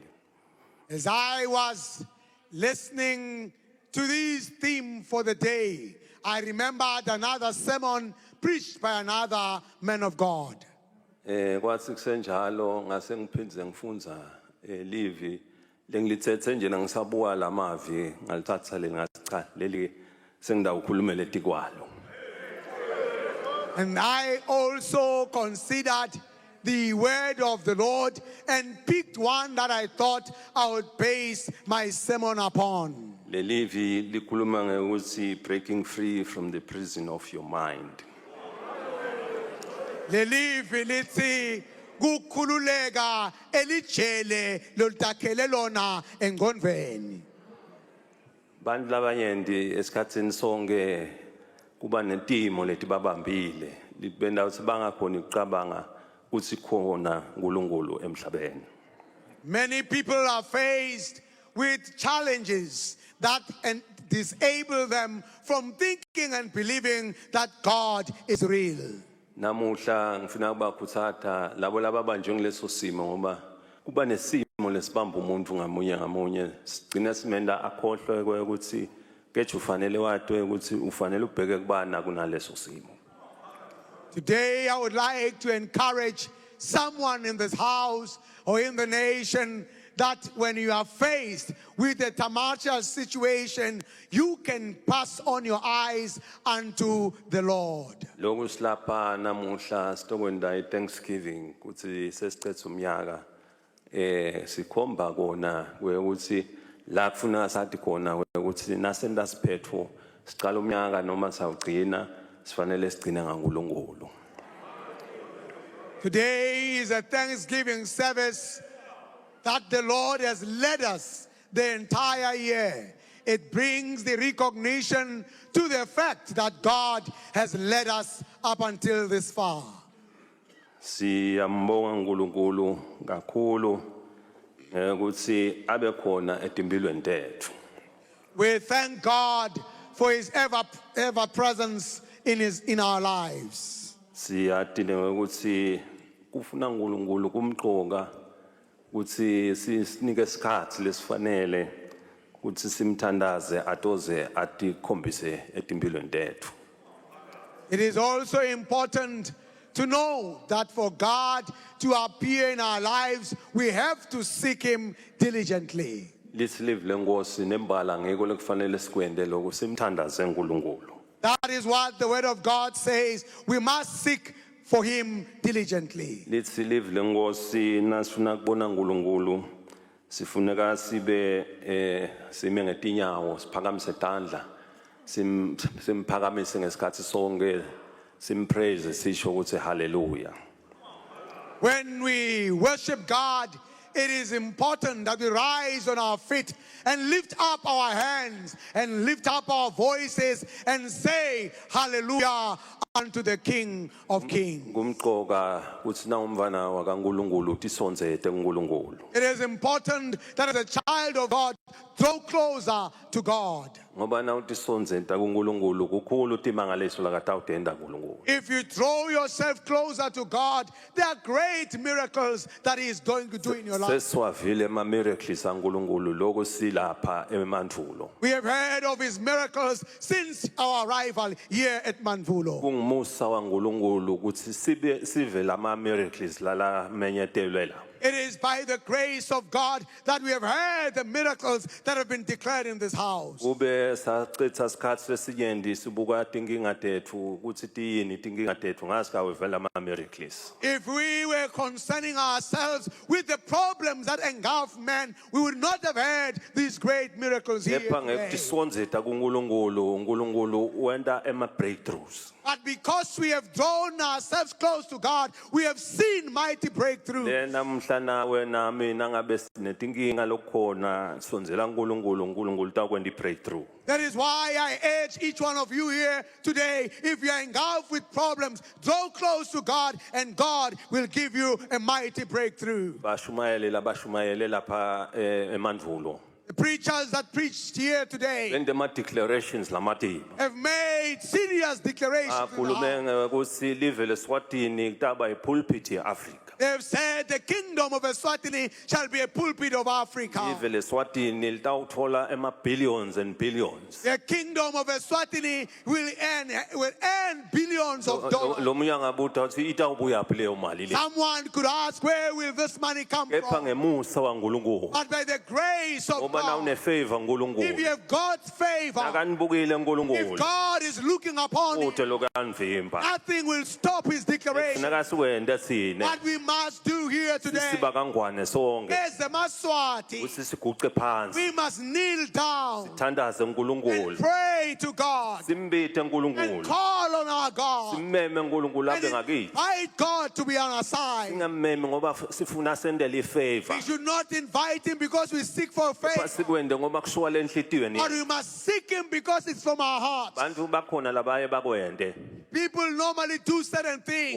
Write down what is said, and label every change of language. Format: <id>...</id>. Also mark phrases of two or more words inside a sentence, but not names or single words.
<en>As I was listening to this theme for the day, I remembered another sermon preached by another man of God.</en> <ss>Kwathi kusenjalo ngase ngiphindze ngifunza livi lengilithethe nje nangisabuka lamavi ngalithatha ngacha leli sengidawukhulumela etikwalo.</ss> <en>And I also considered the word of the Lord and picked one that I thought I would base my sermon upon.</en> <ss>Lelivi likhuluma ngekuthi</ss> <en>breaking free from the prison of your mind.</en> <ss>Lelivi lithi kukhululeka elijele lolitakhele lona engqondweni. Bantu labanyenti esikhatsini sonke kuba netimo letibabambile libenda ukuthi bangakhoni ukucabanga ukuthi khona uNkulunkulu emhlabeni.</ss> <en>Many people are faced with challenges that disable them from thinking and believing that God is real.</en> <ss>Namuhla ngifuna ukubakhuthaza labo lababanjwe ngileso simo ngoba kuba nesimo lesibamba umuntu ngamunye sigcina simenda akhohlwe ukuthi keje ufanele watwe ukuthi ufanele ubheke kubana kunaleso simo.</ss> <en>Today I would like to encourage someone in this house or in the nation that when you are faced with a tumultuous situation, you can pass on your eyes unto the Lord.</en> <ss>Lokhu silapha namuhla sitokwenda Thanksgiving ukuthi sesicethe umnyaka sikhomba kona ukuthi la kufuna sathi khona ukuthi nasenda siphetho sicala umnyaka noma sawugcina sifanele sigcine ngaNkulunkulu.</ss> <en>Today is a Thanksgiving service that the Lord has led us the entire year. It brings the recognition to the fact that God has led us up until this far.</en> <ss>Siyambonga uNkulunkulu kakhulu ukuthi abe khona etimpilweni tethu.</ss> <en>We thank God for his ever presence in our lives.</en> <ss>Siyadine ukuthi kufuna uNkulunkulu kumqoka ukuthi sinike isikhathi lesifanele ukuthi simthandaze atoze atikhombise etimpilweni tethu.</ss> <en>It is also important to know that for God to appear in our lives, we have to seek him diligently.</en> <ss>lithi live lenkosi nembala ngeke lekufanele sikwende lokho simthandaze uNkulunkulu.</ss> <en>That is what the word of God says. We must seek for him diligently.</en> <ss>Lithi live lenkosi nasifuna kubona uNkulunkulu sifuneka sibe sime ngetinyawo siphakamise tandla simphakamise ngesikhathi sonke simpraise sisho ukuthi hallelujah.</ss> <en>When we worship God, it is important that we rise on our feet and lift up our hands and lift up our voices and say hallelujah unto the King of Kings.</en> <ss>Kumqoka ukuthi na umvana wakaNkulunkulu utisonzete kuNkulunkulu.</ss> <en>It is important that as a child of God, draw closer to God.</en> <ss>Ngoba na utisonzeta kuNkulunkulu kukhulu utimangaliso lakatawudenda kuNkulunkulu.</ss> <en>If you throw yourself closer to God, there are great miracles that he is going to do in your life.</en> <ss>Seswavile ama miracles kaNkulunkulu lokho silapha eMandulo.</ss> <en>We have heard of his miracles since our arrival here at Manvulo.</en> <ss>Kungumusa waNkulunkulu ukuthi sive lama miracles lala menyetelwe la.</ss> <en>It is by the grace of God that we have heard the miracles that have been declared in this house.</en> <ss>Ube sachitha isikhathi lesinyenti sibuka tinkinga tethu ukuthi tiyini tinkinga tethu ngasika wevela ama miracles.</ss> <en>If we were concerning ourselves with the problems that engulf man, we would not have heard these great miracles here</en> <ss>Kepha</ss> <en>today.</en> <ss>ngekutisonzeta kuNkulunkulu uNkulunkulu wenda ema breakthroughs.</ss> <en>But because we have drawn ourselves close to God, we have seen mighty breakthroughs.</en> <ss>Namhla nawe nami nangabe sinetinkinga lokukhona sonzela uNkulunkulu takwenda breakthrough.</ss> <en>That is why I urge each one of you here today, if you are engulfed with problems, draw close to God and God will give you a mighty breakthrough.</en> <ss>Bashumayele lapha eMandulo.</ss> <en>The preachers that preached here today</en> <ss>Wende ma declarations lamati.</ss> <en>have made serious declarations.</en> <ss>Akhulume ukuthi live leSwatini kutaba ipulpit yeAfrica.</ss> <en>They have said the kingdom of Eswatini shall be a pulpit of Africa.</en> <ss>Live leSwatini litawuthola ema</ss> <en>billions and billions. The kingdom of Eswatini will earn billions of dollars.</en> <ss>Lo munye angabuta ukuthi itawubuya phi leyo mali le.</ss> <en>Someone could ask, where will this money come</en> <ss>Kepha</ss> <en>from?</en> <ss>ngemusa waNkulunkulu.</ss> <en>But by the grace of</en> <ss>Ngoba na</ss> <en>God,</en> <ss>une favor</ss> <en>if</en> <ss>uNkulunkulu.</ss> <en>you have God's favor,</en> <ss>Akanibukile</ss> <en>if</en> <ss>uNkulunkulu.</ss> <en>God is looking upon it,</en> <ss>Uthe lokanivimba.</ss> <en>nothing will stop his declaration.</en> <ss>Funeka siwende sine.</ss> <en>What we must do here today</en> <ss>Siba kangwane sonke.</ss> <en>as the Maswati,</en> <ss>Uthi siguqe phansi.</ss> <en>we must kneel down</en> <ss>Thandaze</ss> <en>and</en> <ss>uNkulunkulu.</ss> <en>pray to God</en> <ss>Simbithe</ss> <en>and</en> <ss>uNkulunkulu.</ss> <en>call on our God</en> <ss>Simmeme uNkulunkulu</ss> <en>and</en> <ss>abe ngakithi.</ss> <en>invite God to be on our side.</en> <ss>Singammeme ngoba sifuna sendele ifavor.</ss> <en>We should not invite him because we seek for faith,</en> <ss>Sikwende ngoba kushuwa lenhlitiyweni.</ss> <en>but we must seek him because it's from our heart.</en> <ss>Bantu bakhona labaye bakwende.</ss> <en>People normally do certain things.</en>